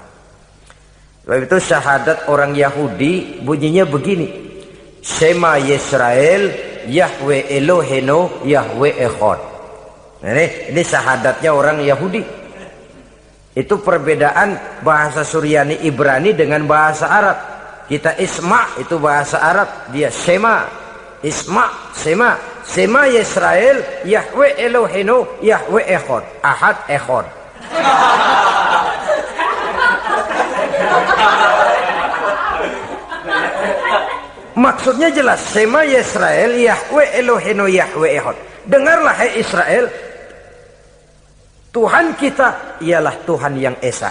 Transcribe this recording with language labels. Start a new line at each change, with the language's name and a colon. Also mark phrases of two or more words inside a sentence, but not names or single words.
Indonesian: Sebab itu syahadat orang Yahudi bunyinya begini:
Hebrew: שמע ישראל יהוה אלהינו יהוה אחד.
Indonesian: Ini syahadatnya orang Yahudi. Itu perbedaan bahasa Suryani Ibrani dengan bahasa Arab. Kita Isma itu bahasa Arab, dia Shema. Isma, Shema.
Hebrew: שמע ישראל יהוה אלהינו יהוה אחד.
Indonesian: Ahad Echad. Maksudnya jelas,
Hebrew: שמע ישראל יהוה אלהינו יהוה אחד.
Indonesian: Dengarlah hai Israel, Tuhan kita ialah Tuhan yang Esa.